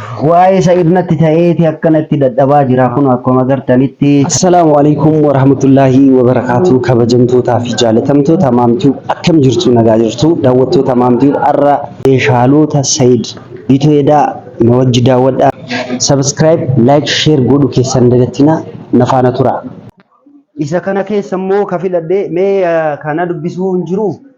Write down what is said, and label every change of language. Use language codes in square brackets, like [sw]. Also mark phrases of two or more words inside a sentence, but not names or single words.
[om] Waa'ee sa'idnatti ta'eeti akkanatti dadhabaa jira kun akkuma agartanitti. [ar] Assalaamu alaykum wa rahmatullahi wa barakatuh. [om] Kabajamtootaa fi jaalatamtoota maamtuu akkam jirtu nagaa jirtu daawwattoota maamtuu har'a meeshaalota Said Bitoedaa na wajji daawwadhaa. [en] Subscribe, like, share [om] godhu keessan dagatina na faana tura. Isa kana keessa immoo kafiladhee mee kana dubbisuu hin jiru.